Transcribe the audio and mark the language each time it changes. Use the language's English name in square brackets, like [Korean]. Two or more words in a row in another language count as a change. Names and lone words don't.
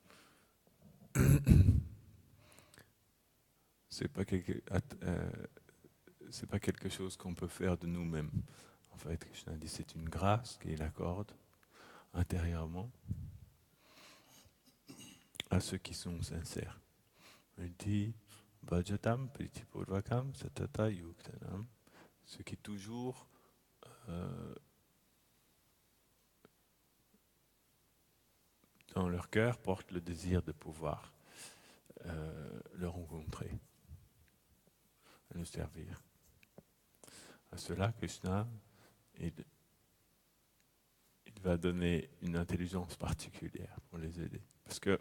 [French] C'est pas quelque chose qu'on peut faire de nous-mêmes. En fait, Krishna dit c'est une grâce qu'il accorde intérieurement à ceux qui sont sincères. Il dit [Sanskrit] भजतां प्रीतिपूर्वकम् सतत युक्तानां, [French] ceux qui toujours dans leur cœur portent le désir de pouvoir le rencontrer, le servir. À cela, Krishna, il va donner une intelligence particulière pour les aider.